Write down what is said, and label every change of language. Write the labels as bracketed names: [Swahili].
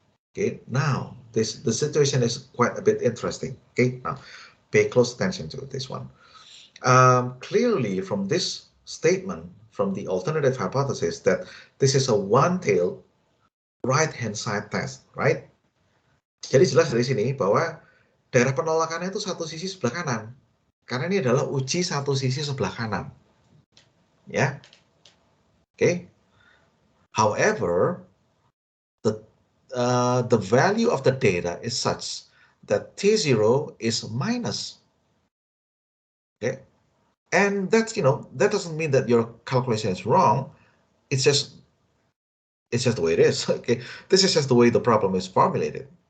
[English] Okay, now the situation is quite a bit interesting. Okay, now pay close attention to this one. Clearly from this statement, from the alternative hypothesis, that this is a one-tailed right-hand side test, right? [Indonesian] Jadi jelas dari sini bahwa daerah penolakannya itu satu sisi sebelah kanan, karena ini adalah uji satu sisi sebelah kanan, ya. [English] Okay. However, the value of the data is such that T0 is minus. Okay, and that's, that doesn't mean that your calculation is wrong. It's just the way it is. Okay, this is just the way the problem is formulated.